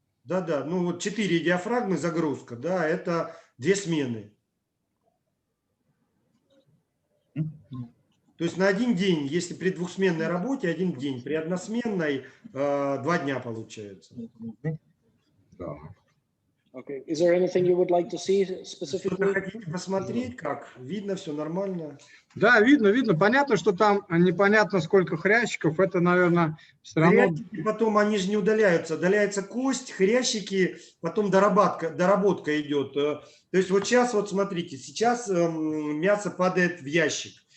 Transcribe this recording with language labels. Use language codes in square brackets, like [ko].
[ru] Да, ну вот 4 диафрагмы загрузка, да, это 2 смены. То есть на 1 день, если при двухсменной работе 1 день, при односменной 2 дня получается. Да. [en] Okay. Is there anything you would like to see specifically? [ru] Что-то хотите посмотреть, как? Видно, все нормально? Да, видно. Понятно, что там непонятно сколько хрящиков. Это, наверное, все равно... Хрящики потом, они же не удаляются. Удаляется кость, хрящики, потом доработка идет. То есть вот сейчас, вот смотрите, сейчас мясо падает в ящик.